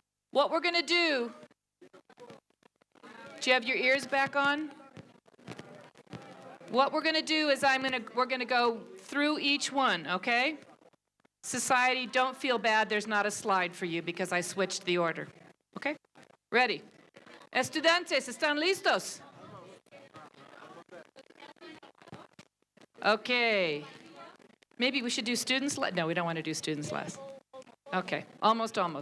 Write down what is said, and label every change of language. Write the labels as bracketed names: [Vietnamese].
[English] What we're going to do, you have your ears back on? What we're going to do is we're going to go through each one, okay? Society, don't feel bad. There's not a slide for you because I switched the order. Okay? Ready? [Spanish] Estudiantes, ¿están listos? [English] Okay. Maybe we should do students last. No, we don't want to do students last. Okay, almost.